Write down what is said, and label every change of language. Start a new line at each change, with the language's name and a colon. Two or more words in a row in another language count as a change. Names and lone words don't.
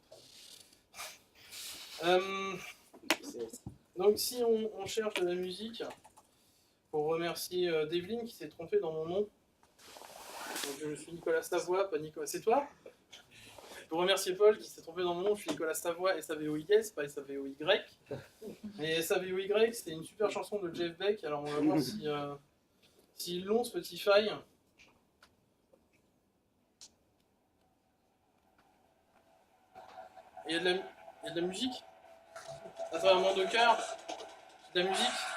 French: Donc si on cherche de la musique, pour remercier Devlin qui s'est trompé dans mon nom. Donc je suis Nicolas Savoie, pas Nicolas. C'est toi? Pour remercier Paul qui s'est trompé dans mon nom, je suis Nicolas Savoie, S-A-V-O-I-S, pas S-A-V-O-Y. Et S-A-V-O-Y, c'était une super chanson de Jeff Beck, alors on va voir si s'ils l'ont Spotify. Et il y a de la musique à travers mon Docker, de la musique.